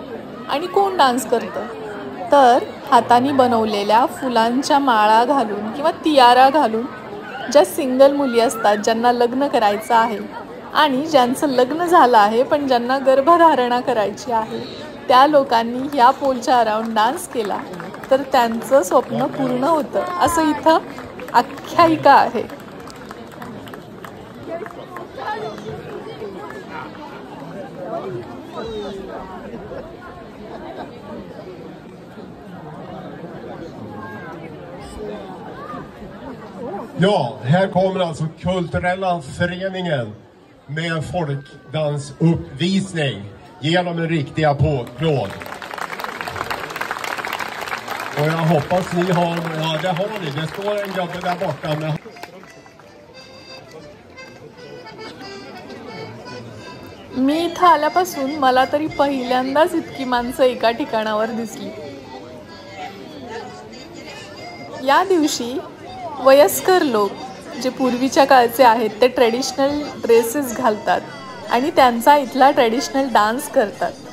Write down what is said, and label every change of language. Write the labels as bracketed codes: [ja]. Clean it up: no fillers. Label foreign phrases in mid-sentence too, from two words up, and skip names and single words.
[mr] आणि कोण डान्स करतं तर हाताने बनवलेल्या फुलांच्या माळा घालून किंवा तियारा घालून ज्या सिंगल मुली असतात ज्यांना लग्न करायचं आहे आणि ज्यांचं लग्न झालं आहे पण ज्यांना गर्भधारणा करायची आहे त्या लोकांनी ह्या पोलच्या अराउंड डान्स केला तर त्यांचं स्वप्न पूर्ण होतं असं इथं आख्यायिका आहे. [sv] Ja, här kommer alltså Kulturella föreningen med en folkdansuppvisning. Ge dem en riktig applåd. Och jag hoppas ni har, ja det har ni, det står en gubbe där borta med. [mr] मी इथं आल्यापासून मला तरी पहिल्यांदाच इतकी माणसं एका ठिकाणावर दिसली. या दिवशी वयस्कर लोक जे पूर्वीच्या काळचे आहेत ते [en] traditional dresses [mr] घालतात आणि त्यांचा इथला [en] traditional dance [mr] करतात.